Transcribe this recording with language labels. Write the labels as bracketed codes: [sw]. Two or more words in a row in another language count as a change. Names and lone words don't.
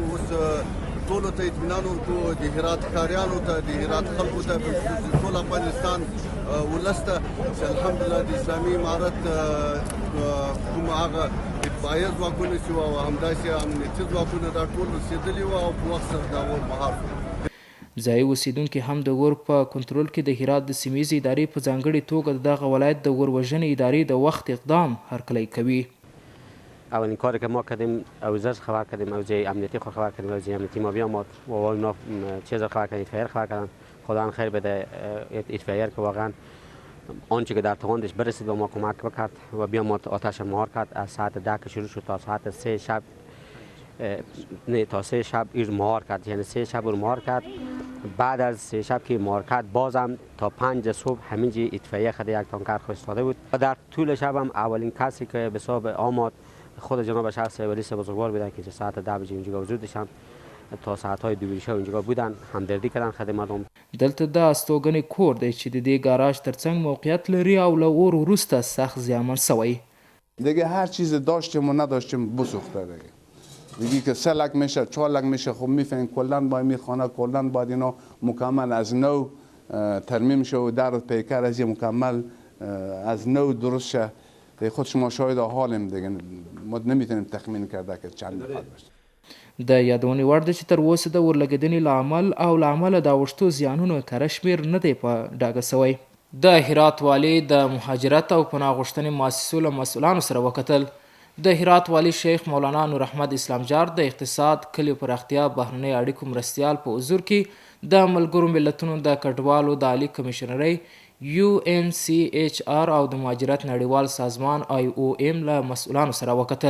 [ps] اوس ټولو ته اطمینان ورکوو، د هرات ښاریانو ته، د هرات خلکو ته، ټول افغانستان ولس ته چې الحمدلله د اسلامي امارت کوم هغه اطفایه ځواکونه چې وو او همداسې امنیتي ځواکونه دا ټول رسېدلي وو او په وخت سره دا اور مهار شو. ځایي اوسیدونکي هم د اور په کنټرول کې د هرات د سیمهیزې ادارې په ځانګړې توګه د دغه ولایت د اور وژنې ادارې د وخت اقدام هرکلی کوي. [fa] اولین کاری که ما کردیم اوزش خبر کردیم، اوزه امنیتی خود خبر کردیم، اوزه امنیتی ما بیامد و اونا چیز خبر کردن، اطفائیه خبر کردن. خدا خیر بده اطفائیه که واقعا آنچه که در توانش برسید به ما کمک بکرد و بیامد آتش مهار کرد. از ساعت 10 که شروع شد تا ساعت 3 شب تا 3 شب ایر مهار کرد، یعنی 3 شب ایر مهار کرد. بعد از 3 شب که مهار کرد بازم تا 5 صبح همینجی اطفائیه خود یک تانکر فرستاده بود و در طول شب هم اولین کسی که به حساب آمد خود جناب شخص ولیس بزرگوار بودن که ساعت 10 بجې اینجا وجود داشتن تا ساعت‌های 2 شب اینجا بودن، همدردی کردن خدمت مردم. [ps] دلته د استوګنې کور دی چې د دې ګاراج ترڅنګ موقعیت لري او له اور وروسته سخت زیانمن شوی. [fa] دیگه هر چیز داشتیم و نداشتیم بسوخته دیگه که 3 لک میشه 4 لک میشه. خب میفهمین کلا با این خانه کلا باید اینا مکمل از نو ترمیم شه و در پیکر از مکمل از نو درست شه. خود شما شاهد حالیم دیگه ما نمیتونیم تخمین کرده که چند نفر باشه. [ps] د یادونې وړ ده چې تر اوسه د اورلګیدنې له عمل او له امله د اوښتو زیانونو کره شمېر نه دی په ډاګه شوی. د هرات والي د مهاجرت او پناه غوښتنې مؤسسو له مسؤلانو سره وکتل. د هرات والي شیخ مولانا نور احمد اسلام جار د اقتصاد، کلیو پراختیا، بهرنۍ اړیکو مرستیال په حضور کې د ملګرو ملتونو د کډوالو د عالي کمیشنرۍ UNCHR او د مهاجرت نړیوال سازمان IOM له مسؤلانو سره وکتل.